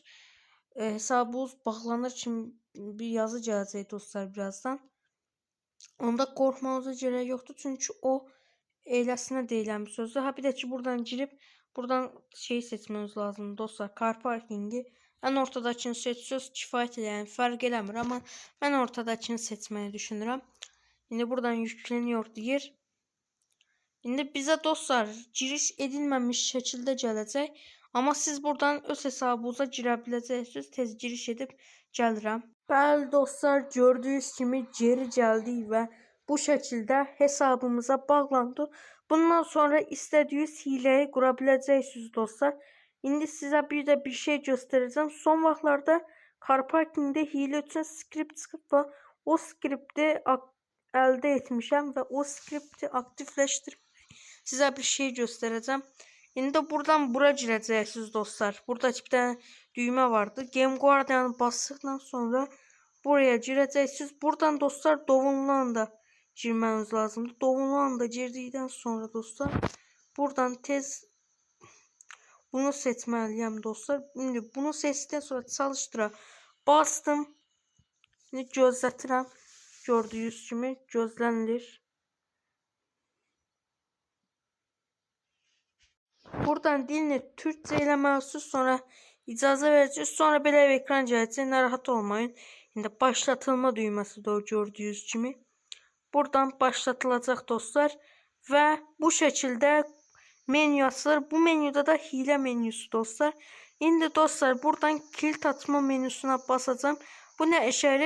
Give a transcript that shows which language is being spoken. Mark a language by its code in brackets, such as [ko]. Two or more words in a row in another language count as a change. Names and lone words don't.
[az] Hesabınız bağlanır için bir yazı gələcək dostlar birazdan. Onda qorxmanıza [tr] gerek yoktu [az] çünkü o eyləsinə deyilən bir sözdür. [tr] Ha bir de ki buradan girip buradan şeyi seçmeniz lazım dostlar. Car parkingi. En ortadakini seçiyoruz. [az] Kifayət edən fərq eləmir [tr] ama ben ortadakini seçmeyi [az] düşünürəm. [tr] Şimdi buradan yükleniyor deyir. Şimdi bize dostlar giriş edilmemiş şekilde gələcək. [az] Ama siz buradan öz hesabınıza girə biləcəksiniz. Tez giriş edip gəlirəm. Bəli dostlar, [tr] gördüğünüz kimi geri geldi ve bu şekilde hesabımıza bağlandı. Bundan sonra istediğiniz hileyi kurabileceksiniz dostlar. Şimdi size bir de bir şey göstereceğim. [az] Son vaxtlarda car parkingdə hile üçün script çıxıb və o skripti elde etmişəm və o skripti aktifləşdirib [tr] size bir şey göstereceğim. Şimdi buradan bura gireceksiniz dostlar. Burada bir tane düğme vardı. Game Guardian'ı bastıktan sonra buraya gireceksiniz. Buradan dostlar Dovunlan da girmeniz lazımdı. Dovunlan da girdikten sonra dostlar buradan tez bunu seçmeliyim dostlar. Şimdi bunu seçtikten sonra çalıştıra bastım. [az] Şimdi gözlətirəm. Gördüğünüz kimi gözlənilir. Buradan dilini Türkçe eləməlisiniz, sonra icazə verəcəksiniz, sonra belə bir ekran gələcək, narahat olmayın. [tr] Şimdi başlatılma düğməsi de o gördüğünüz kimi. Buradan başlatılacak dostlar ve bu şekilde menü açılır. Bu menüde de hile menüsü dostlar. Şimdi dostlar buradan kilit açma menüsüne basacağım. Bu ne işe yarayır?